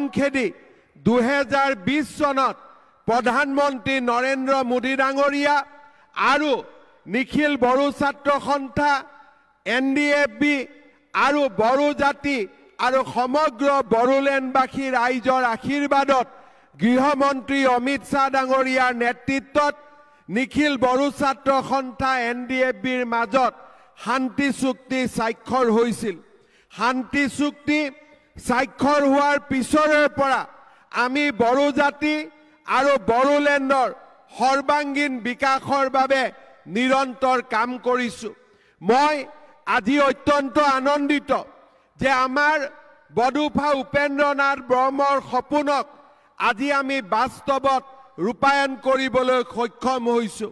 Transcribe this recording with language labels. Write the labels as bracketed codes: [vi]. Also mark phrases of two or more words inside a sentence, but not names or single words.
[as] খেদি 2020 চনত প্ৰধানমন্ত্ৰী নৰেন্দ্ৰ মোদী ডাঙৰীয়া আৰু নিখিল বড়ো ছাত্ৰ সন্থা NDFB আৰু বড়ো জাতি আৰু সমগ্ৰ বড়োলেণ্ডবাসী ৰাইজৰ আশীৰ্বাদত গৃহমন্ত্ৰী অমিত শাহ ডাঙৰীয়াৰ নেতৃত্বত নিখিল বড়ো ছাত্ৰ সন্থা NDFBৰ মাজত শান্তি চুক্তি স্বাক্ষৰ হৈছিল। শান্তি চুক্তি স্বাক্ষৰ হোৱাৰ পিছৰে পৰা আমি বড়ো জাতি আৰু বড়োলেণ্ডৰ সৰ্বাংগীন বিকাশৰ বাবে নিৰন্তৰ কাম কৰিছো। মই আজি অত্যন্ত আনন্দিত যে আমাৰ বডোফা উপেন্দ্ৰনাথ ব্ৰহ্মৰ সপোনক আজি আমি বাস্তৱত ৰূপায়ণ কৰিবলৈ সক্ষম হৈছো।